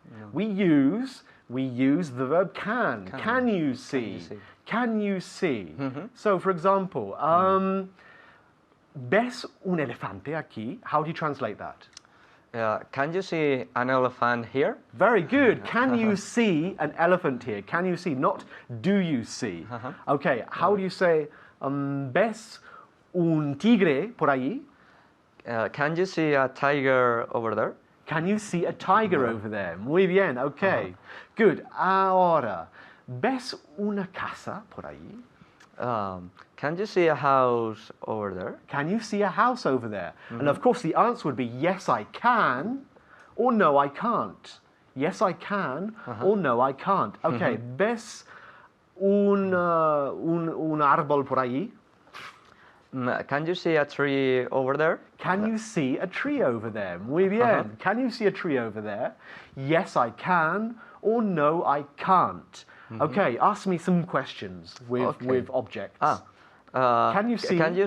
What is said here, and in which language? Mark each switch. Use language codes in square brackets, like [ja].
[en] No. We use the verb can. Can you see? Can you see? So for example, [es] ¿ves un elefante aquí? [en] How do you translate that? Can you see an elephant here? Very good. Can you see an elephant here? Can you see? Not do you see. Okay, how do you say [es] ¿ves un tigre por ahí? [en] Can you see a tiger over there? Can you see a tiger over there? [es] Muy bien, okay. [en] Good. [es] Ahora, ¿ves una casa por ahí? [en] Can you see a house over there? Can you see a house over there? And of course the answer would be yes, I can, or no, I can't. Yes, I can, or no, I can't. [es] Okay, ¿ves un árbol por ahí? [en] Can you see a tree over there? Can you see a tree over there? [es] Muy bien. [en] Can you see a tree over there? Yes, I can, or no, I can't. Okay, ask me some questions with objects. Can you